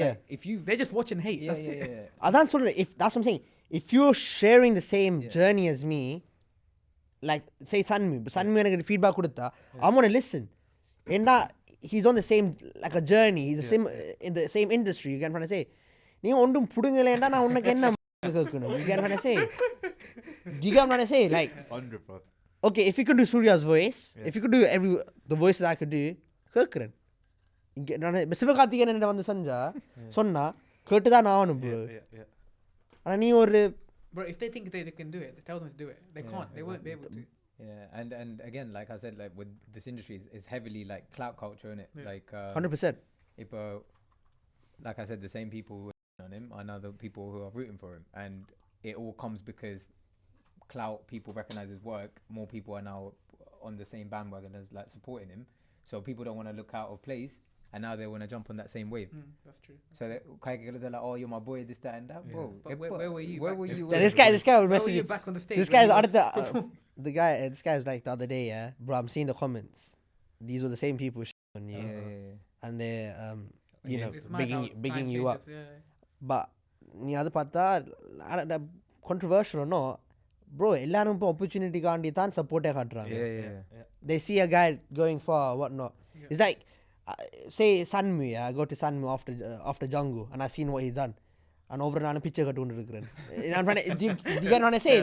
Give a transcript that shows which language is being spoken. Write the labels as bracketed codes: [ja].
[en] Like, if they're just watching hate. [ta] Adan சொல்றேன், [en] if that's what I'm saying, if you're sharing the same journey as me, like say Saanmuu [ta] எனக்கு feedback கொடுத்தா, [en] I'm gonna listen. And he's on the same like a journey, he's the same in the same industry. You get what I say? [ta] நீ ஒன்றும் புடுங்கலேண்டா நான் உனக்கு என்ன கேட்கணும்? [en] You get what I say? Do you get what I say? Like 100%. Okay, if you could do Surya's voice, if you could do the voices I could do, [ta] கேட்கிறேன். சிவகார்த்திகேயன் என்ன வந்து சொன்னா கேட்டுதான் நான் ஆகணும் bro. ஆனா நீ ஒரு [en] bro, if they think they can do it, tell them to do it. They can't. They won't be able to. Yeah, and again, like I said, like with this industry is heavily like clout culture, innit? Like 100%. If like I said, the same people who are on him are now the people who are rooting for him, and it all comes because clout people recognize his work. More people are now on the same bandwagon as like supporting him, so people don't want to look out of place. And now they want to jump on that same wave. That's true. So they're like, "Oh, you're my boy, this, that, and that, bro." But where were you? Where were you? This guy would message you you back on the stage. This guy this guy was like the other day, bro, I'm seeing the comments. These were the same people on you, and they're you know bigging you up. [ta] But நீ அது பார்த்தா [en] controversial or not, [ta] bro, எல்லாரும் இப்போ opportunity காண்டி தான் சப்போர்ட்டே காட்டுறாங்க. [en] They see a guy going far or whatnot. It's like say Saanmuu, I go to Saanmuu after Django and I seen what he's done, and over [ta] நான் picture கட்டுண்டு இருக்கிறேன். [en] Do you get what I say?